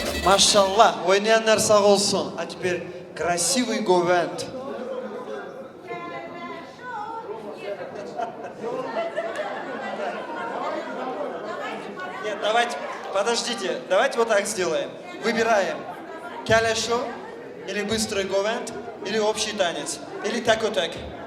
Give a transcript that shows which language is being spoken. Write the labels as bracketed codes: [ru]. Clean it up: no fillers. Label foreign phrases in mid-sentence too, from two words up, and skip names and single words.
[ru] Машаллах, [tr] oynayanlar sağ olsun. [ru] А теперь красивый говент. Нет, давайте, подождите, давайте вот так сделаем. Выбираем. Каляшо, или быстрый говент, или общий танец, или так вот так.